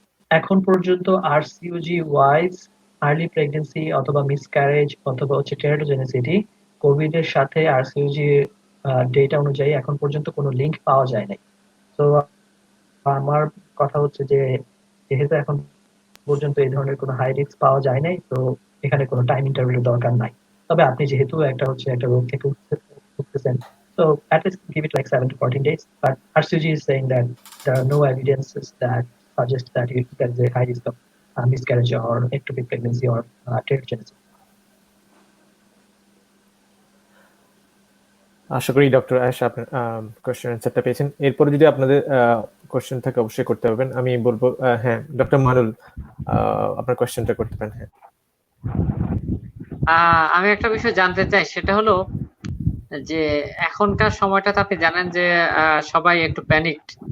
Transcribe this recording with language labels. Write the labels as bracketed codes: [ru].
[bn] এখন পর্যন্ত আরসিইউজি wise early pregnancy অথবা মিসক্যারেজ অথবা হচ্ছে টেরাটোজেনিসিটি কোভিড এর সাথে আরসিইউজি ডেটা অনুযায়ী এখন পর্যন্ত কোনো লিংক পাওয়া যায় নাই। তো আমার কথা হচ্ছে যে যেহেতু এখন পর্যন্ত এই ধরনের কোনো হাই রিস্ক পাওয়া যায় নাই, তো এখানে কোনো টাইম ইন্টারভ্যালের দরকার নাই। তবে আপনি যেহেতু একটা রোগ থেকে উঠতেছেন, [en] so at least give it like 7 to 14 days. But RCG is saying that there are no evidences that suggest that there is a high risk of miscarriage or ectopic pregnancy or teratogenesis. [bn] আশা করি doctor Ayesha আপনার question অ্যান্সারটা পেয়েছেন। এরপরে যদি আপনাদের question থাকে অবশ্যই করতে পারবেন। আমি বলবো হ্যাঁ ডক্টর মানুল, আপনার কোশ্চেনটা করতে পারেন। হ্যাঁ, আমি একটা বিষয় জানতে চাই, সেটা হলো যে এখনকার সময়টাতে আপনি জানেন যে সবাই একটু প্যানিকড।